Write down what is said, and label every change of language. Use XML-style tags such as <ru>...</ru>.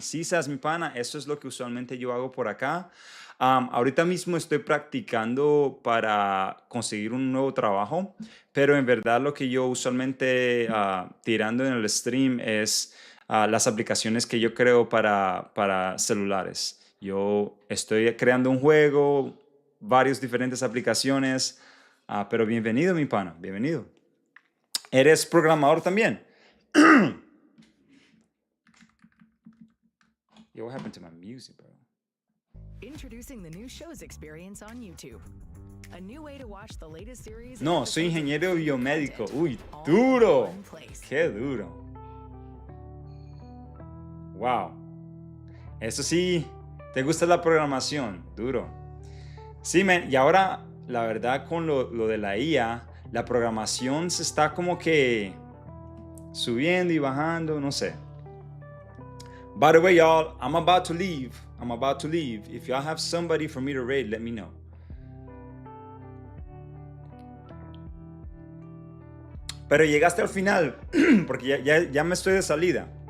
<es>Sí, sabes, mi pana, eso es lo que usualmente yo hago por acá. Ahorita mismo estoy practicando para conseguir un nuevo trabajo, pero en verdad lo que yo usualmente tirando en el stream es las aplicaciones que yo creo para celulares. Yo estoy creando un juego, varias diferentes aplicaciones, pero bienvenido, mi pana, bienvenido. ¿Eres programador también?</es> <en>Yo, what happened to my music, bro? Introducing the new shows experience on YouTube. A new way to watch the latest series.</en> <es>No, soy ingeniero biomédico. Uy, duro. Qué duro. Wow. Eso sí, ¿te gusta la programación? Duro. Sí, man. Y ahora, la verdad, con lo de la IA, la programación se está como que subiendo y bajando, no sé.</es> <en>By the way, y'all, I'm about to leave. If y'all have somebody for me to raid, let me know.</en> <es>Pero llegaste al final, porque ya me estoy de salida.</es>